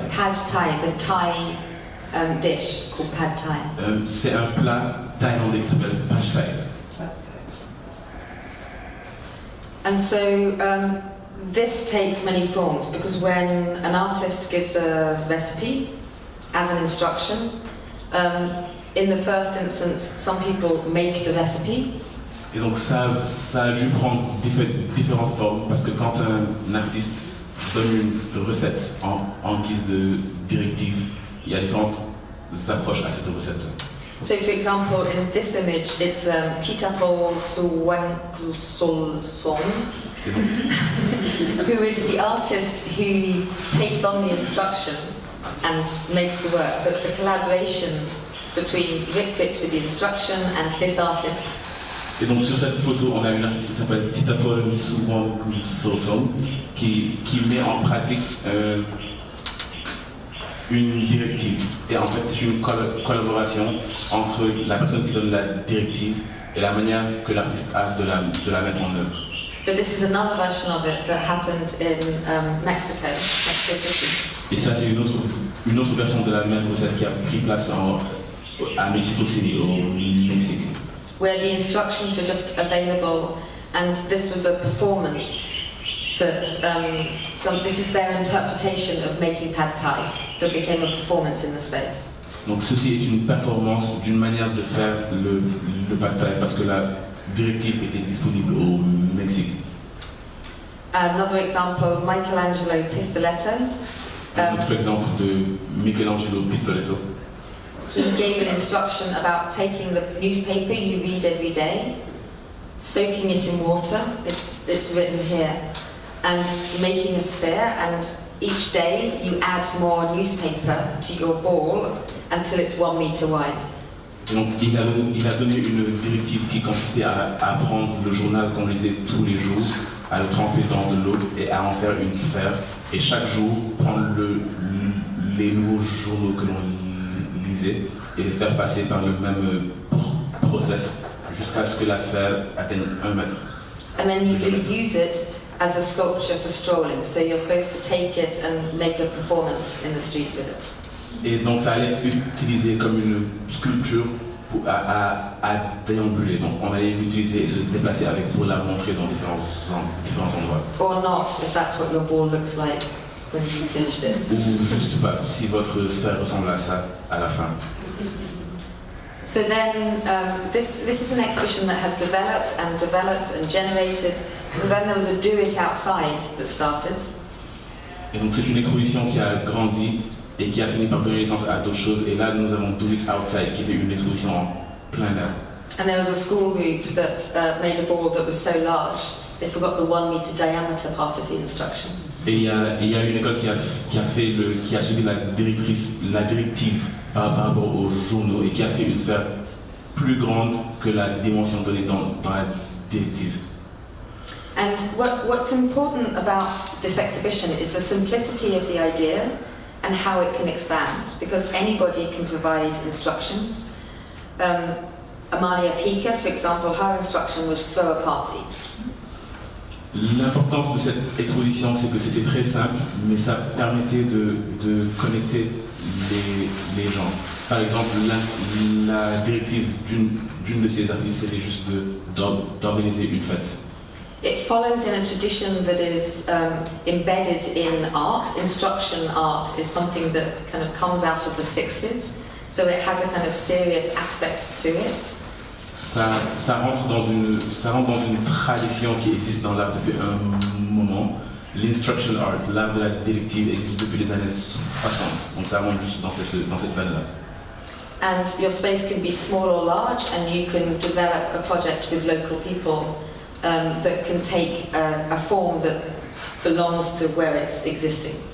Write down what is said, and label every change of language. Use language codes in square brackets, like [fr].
[en] Pad thai, the Thai dish called pad thai. [fr] C'est un plat thaïlandais qui s'appelle pad thai. [en] And so this takes many forms, because when an artist gives a recipe as an instruction, in the first instance, some people make the recipe. [fr] Et donc ça a dû prendre différentes formes parce que quand un artiste donne une recette en guise de directive, il y a différentes approches à cette recette. [en] So, for example, in this image, it's Titapol Suwankulsolson, who is the artist who takes on the instruction and makes the work. So it's a collaboration between Rick with the instruction and this artist. [fr] Et donc sur cette photo, on a une artiste qui s'appelle Titapol Suwankulsolson qui met en pratique une directive. Et en fait, c'est une collaboration entre la personne qui donne la directive et la manière que l'artiste a de la mettre en œuvre. [en] But this is another version of it that happened in Mexico City. [fr] Et ça, c'est une autre version de la même recette qui a pris place à Mexico City, au Mexique. [en] Where the instructions were just available, and this was a performance that this is their interpretation of making pad thai that became a performance in the space. [fr] Donc ceci est une performance d'une manière de faire le pad thai parce que la directive était disponible au Mexique. [en] Another example, Michelangelo Pistoletto. [fr] Un autre exemple de Michelangelo Pistoletto. [en] He gave an instruction about taking the newspaper you read every day, soaking it in water, it's written here, and making a sphere, and each day you add more newspaper to your ball until it's 1 meter wide. [fr] Et donc il a donné une directive qui consistait à prendre le journal qu'on lisait tous les jours, à le tremper dans de l'eau et à en faire une sphère, et chaque jour prendre les nouveaux journaux que l'on lisait et les faire passer par le même process jusqu'à ce que la sphère atteigne 1 mètre. [en] And then you use it as a sculpture for strolling, so you're supposed to take it and make a performance in the street with it. [fr] Et donc ça allait être utilisé comme une sculpture à déambuler. Donc on allait l'utiliser et se déplacer avec pour la montrer dans différents endroits. [en] Or not, if that's what your ball looks like when you finished it. [fr] Ou juste pas, si votre sphère ressemble à ça à la fin. [en] So then, this is an exhibition that has developed and generated. So then there was a Do It Outside that started. [fr] Et donc c'est une exposition qui a grandi et qui a fini par donner naissance à d'autres choses. Et là, nous avons Do It Outside, qui était une exposition en plein air. [en] And there was a school group that made a ball that was so large, they forgot the 1 meter diameter part of the instruction. [fr] Et il y a une école qui a suivi la directive par rapport aux journaux et qui a fait une sphère plus grande que la dimension donnée dans la directive. [en] And what's important about this exhibition is the simplicity of the idea and how it can expand, because anybody can provide instructions. Amalia Pika, for example, her instruction was throw a party. [fr] L'importance de cette exposition, c'est que c'était très simple, mais ça permettait de connecter les gens. Par exemple, la directive d'une de ces artistes, c'était juste d'organiser une fête. [en] It follows in a tradition that is embedded in art. Instruction art is something that kind of comes out of the 60s, so it has a kind of serious aspect to it. [fr] Ça rentre dans une tradition qui existe dans l'art depuis un moment. L'instruction art, l'art de la directive, existe depuis les années 60. Donc ça rentre juste dans cette veine-là. [en] And your space can be small or large, and you can develop a project with local people that can take a form that belongs to where it's existing.